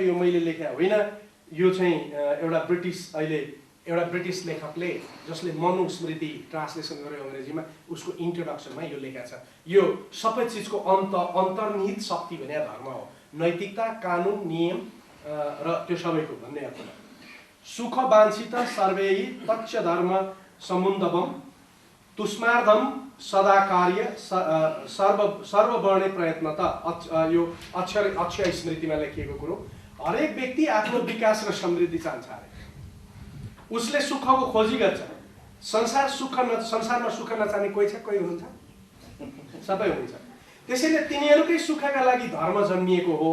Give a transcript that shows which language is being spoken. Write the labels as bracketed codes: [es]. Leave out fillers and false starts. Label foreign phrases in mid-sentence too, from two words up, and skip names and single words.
[ne] यो मैले लेखेको होइन, यो चाहिँ एउटा ब्रिटिस लेखकले जसले मनुस्मृति ट्रान्सलेसन गर्यो अङ्ग्रेजीमा, उसको इन्ट्रोडक्सनमा यो लेखेको छ। यो सबै चिजको अन्तर्निहित शक्ति भने धर्म हो। नैतिकता, कानुन, नियम र त्यो सबैको भन्ने अर्थमा। [sa] सुख वाञ्छित सर्वैः तच्च धर्म समुन्दवम तुष्मार्धम सदा कार्य सर्ववर्णे प्रयत्न। [ne] त यो अक्षय स्मृतिमा लेखिएको कुरो। हरेक व्यक्ति आफ्नो विकास र समृद्धि चाहन्छ अरे। उसले सुखको खोजी गर्छ। संसारमा सुख नचाहने कोही छ? कोही हुनुहुन्छ? सबै हुनुहुन्छ। त्यसैले तिनीहरूकै सुखका लागि धर्म जन्मिएको हो।